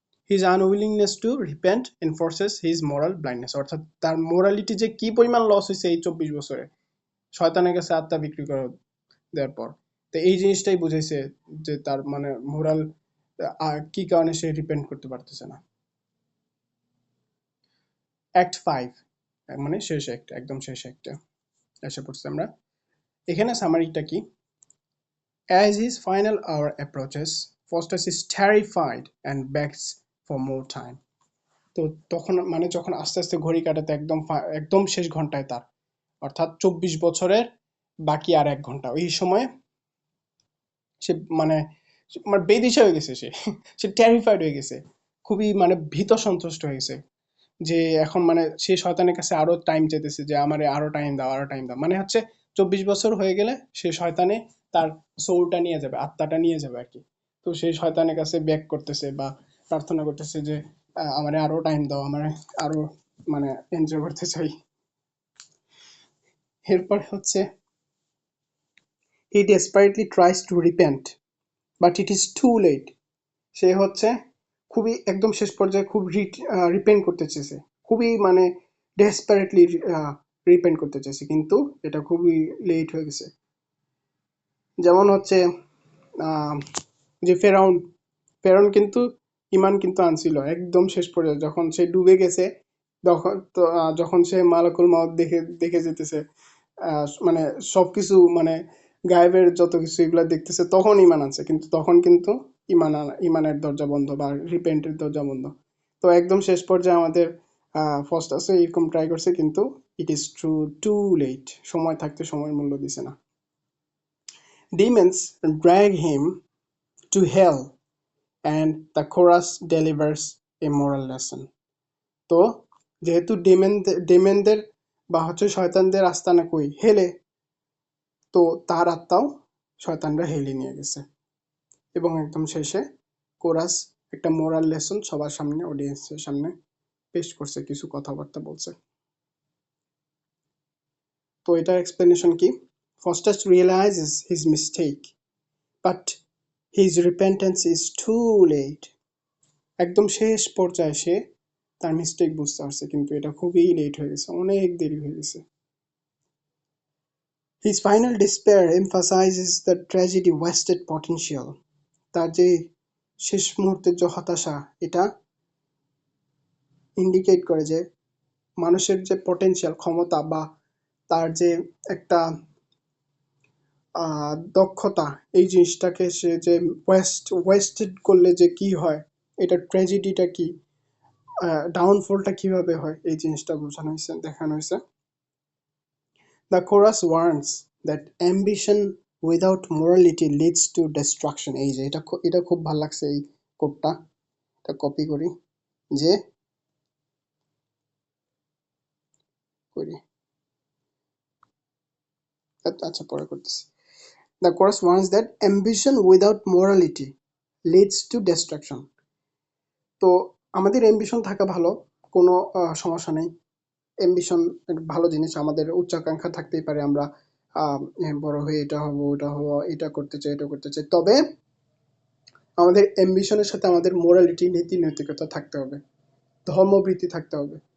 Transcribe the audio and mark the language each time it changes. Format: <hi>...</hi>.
<en>his unwillingness to repent enforces his moral blindness,</en> <bn>অর্থাৎ তার morality যে কি পরিমাণ লস হয়েছে এই 24 বছরে, শয়তানের কাছে আত্মা বিক্রি করে দেওয়ার পর। তো এই জিনিসটাই বুঝাইছে যে তার মানে মোরাল কি কারণে সে রিপেন্ট করতে পারতেছে না। অ্যাক্ট 5 মানে শেষ একটা, একদম শেষ একটা এসে পড়ছে আমরা। এখানে সামারিটা কি:</bn> <en>As his final hour approaches, Faustus is terrified and begs for more time.</en> <bn>তো তখন মানে যখন আস্তে আস্তে ঘড়ি কাটাতে একদম একদম শেষ ঘন্টায় তার, অর্থাৎ 24 বছরের বাকি আর 1 ঘন্টা, ওই সময় সে মানে মানে বেদিশা হয়ে গেছে সে সে টেরিফাইড হয়ে গেছে, খুবই মানে ভীত সন্ত্রস্ত হয়ে গেছে, যে এখন মানে সে শয়তানের কাছে আরো টাইম চাইতেছে, যে আমারে আরো টাইম দাও, আরো টাইম দাও, মানে হচ্ছে 24 বছর হয়ে গেলে সে শয়তানে তার সোলটা নিয়ে যাবে, আত্মাটা নিয়ে যাবে আর কি। তো সেই শয়তানের কাছে ব্যাক করতেছে বা প্রার্থনা করতেছে যে আমারে আরো টাইম দাও, আমারে আরো মানে এনজয় করতে চাই। এরপর হচ্ছে</bn> <en>he desperately tries to repent but it is too late.</en> <bn>সে হচ্ছে খুবই একদম শেষ পর্যায়ে খুব রিপেন্ট করতে চেয়েছে, খুবই মানে ডেসপারেটলি রিপেন্ট করতে চেয়েছে, কিন্তু এটা খুবই লেট হয়ে গেছে। যেমন হচ্ছে যে ফেরাউন, ফেরাউন কিন্তু ইমান কিন্তু আনছিল একদম শেষ পর্যায়ে, যখন সে ডুবে গেছে, তখন তো যখন সে মালাকুল মাউত দেখে দেখে যেতেছে, মানে সবকিছু মানে গায়েবের যত কিছু এগুলা দেখতেছে, তখন ইমান আনছে, কিন্তু তখন কিন্তু ইমানের দরজা বন্ধ বা রিপেন্টের দরজা বন্ধ। তো একদম শেষ পর্যায়ে আমাদের ফার্স্ট আছে এরকম ট্রাই করছে, কিন্তু</bn> <en>it is too late,</en> <bn>সময় থাকতে সময়ের মূল্য দিছে না।</bn> <en>Demons drag him to hell and the chorus delivers a moral lesson.</en> <bn>তো যেহেতু ডেমেনদের বা হচ্ছে শয়তানদের আস্তানা কই হেলে, তো তার আত্মাও শয়তানরা হেলে নিয়ে গেছে, এবং একদম শেষে কোরাস একটা মোরাল লেসন সবার সামনে, অডিয়েন্সের সামনে পেশ করছে, কিছু কথাবার্তা বলছে। তো এটার এক্সপ্লেনেশন কি?</bn> <en>Faustus realizes his mistake, but his repentance is too late.</en> <bn>একদম শেষ পর্যায়ে সে তার মিস্টেক বুঝতে পারছে, কিন্তু এটা খুবই লেট হয়ে গেছে, অনেক দেরি হয়ে গেছে।</bn> <en>His final despair emphasizes the tragedy wasted potential.</en> <bn>তার যে শেষ মুহূর্তের যে হতাশা, এটা ইন্ডিকেট করে যে মানুষের যে পটেনশিয়াল, ক্ষমতা বা তার যে একটা দক্ষতা, এই জিনিসটাকে সে যে ওয়েস্টেড করলে যে কি হয়, এটা ট্র্যাজেডিটা কি, ডাউনফলটা কিভাবে হয়, এই জিনিসটা বোঝানো হয়েছে, দেখানো হয়েছে।</bn> <en>The chorus warns that ambition without morality leads to destruction.</en> <bn>এই যে এটা খুব ভালো লাগছে, এই কোডটা, এটা কপি করি, যে আচ্ছা পরে করতেছি।</bn> <en>The chorus warns that ambition without morality leads to destruction.</en> <bn>তো আমাদের অ্যাম্বিশন থাকা ভালো, কোনো সমস্যা নেই, অ্যাম্বিশন ভালো জিনিস, আমাদের উচ্চাকাঙ্ক্ষা থাকতেই পারে, আমরা বড় হয়ে এটা হবো, ওটা হবো, এটা করতে চাই, এটা করতে চাই, তবে আমাদের অ্যাম্বিশনের সাথে আমাদের মোরালিটি, নীতি নৈতিকতা থাকতে হবে, ধর্মবৃত্তি থাকতে হবে।</bn>